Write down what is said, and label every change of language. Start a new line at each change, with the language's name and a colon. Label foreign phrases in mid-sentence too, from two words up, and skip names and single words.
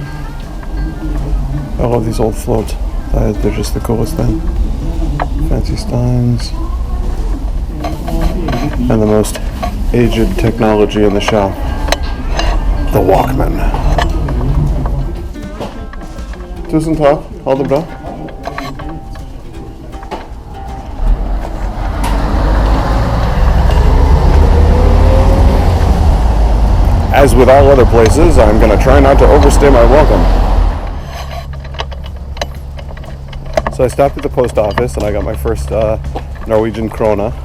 English: I love these old floats. They're just the coolest thing. Fancy steins. And the most aged technology in the shop. The Walkman.
Norwegian: Tusen takk. Ha det bra.
English: As with all other places, I'm going to try not to overstay my welcome. So I stopped at the post office and I got my first Norwegian krona.